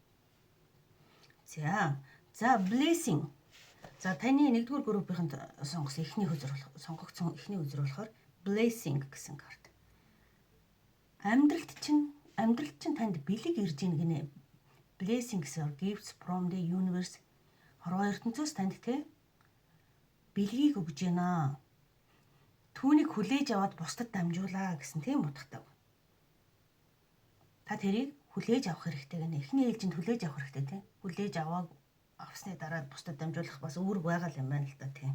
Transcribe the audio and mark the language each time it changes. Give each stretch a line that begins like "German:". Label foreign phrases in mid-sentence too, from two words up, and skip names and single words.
Mongolian: За blessing. За таны 1-р группийнхэнд сонгосон эхний хөзөр сонгогдсон эхний хөзөр болохоор blessing гэсэн карт. Амьдралд чинь танд бэлэг ирж ийн гинэ.
English: Blessing гэсэн gifts from the universe.
Mongolian: Хорвоо ертөнцөөс танд те бэлгийг өгж байна. Түүнийг хүлээж аваад бусдад дамжуулаа гэсэн тийм утгатай. Та тэрийг хүлээж авах хэрэгтэй гэнэ. Эхний ээлжинд хүлээж авах хэрэгтэй тийм. Хүлээж авсны дараа бусдад дамжуулах бас үүрэг байгаа юм байна л да тийм.